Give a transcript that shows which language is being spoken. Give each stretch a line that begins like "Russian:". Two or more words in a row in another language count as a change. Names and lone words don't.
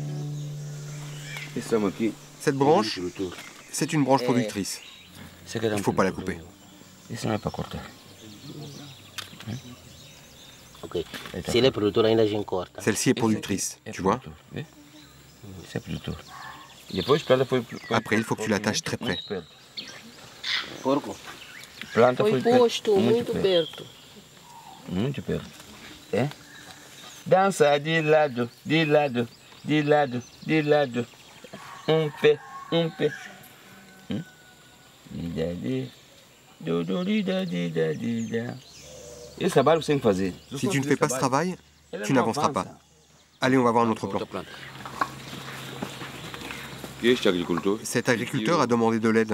French: Cette branche, c'est une branche productrice. Il ne faut pas la couper. Celle-ci est productrice, tu vois. Après, il faut que tu l'attaches très près.
Portuguese: Dança de lado, de lado, de lado, de lado. Pé, pé.
French: Si tu ne fais pas ce travail, tu n'avanceras pas. Allez, on va voir un autre plan. Cet agriculteur a demandé de l'aide.